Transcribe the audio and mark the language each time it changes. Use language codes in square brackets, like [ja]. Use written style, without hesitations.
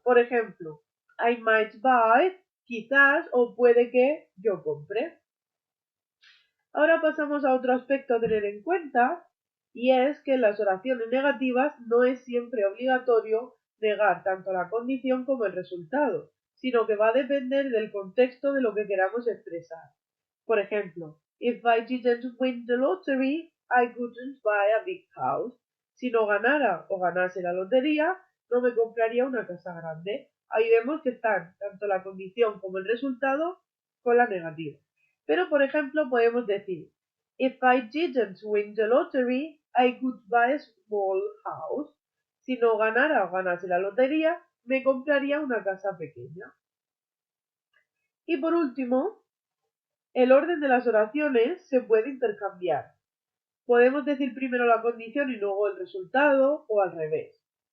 [es] Por ejemplo, [en] I might buy, [es] quizás o puede que yo compre. Ahora pasamos a otro aspecto a tener en cuenta, y es que en las oraciones negativas no es siempre obligatorio negar tanto la condición como el resultado, sino que va a depender del contexto de lo que queramos expresar. Por ejemplo, [en] if I didn't win the lottery, I couldn't buy a big house. [es] Si no ganara o ganase la lotería, no me compraría una casa grande. Ahí vemos que están tanto la condición como el resultado con la negativa. Pero, por ejemplo, podemos decir, [en] if I didn't win the lottery, I could buy a small house. [es] Si no ganara o ganase la lotería, me compraría una casa pequeña. Y por último, el orden de las oraciones se puede intercambiar. Podemos decir primero la condición y luego el resultado, o al revés.